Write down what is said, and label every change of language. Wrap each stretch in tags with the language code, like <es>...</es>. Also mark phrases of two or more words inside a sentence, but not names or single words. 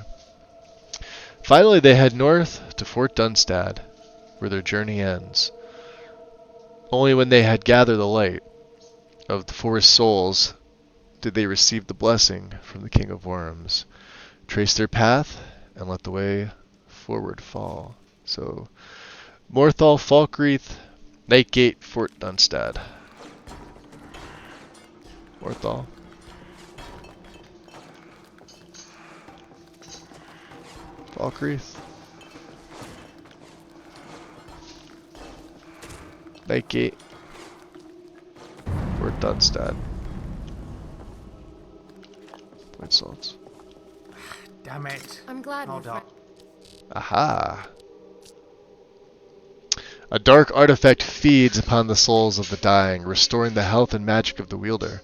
<en>Finally they head north to Fort Dunstad, where their journey ends. Only when they had gathered the light of the forest souls did they receive the blessing from the King of Worms, trace their path, and let the way forward fall. So, Morthal, Falkreath, Nightgate, Fort Dunstad. Morthal. Falkreath. Nightgate. Fort Dunstad. Point salts. Damn it. I'm glad Hold we're up. Aha. A dark artifact feeds upon the souls of the dying, restoring the health and magic of the wielder.</en>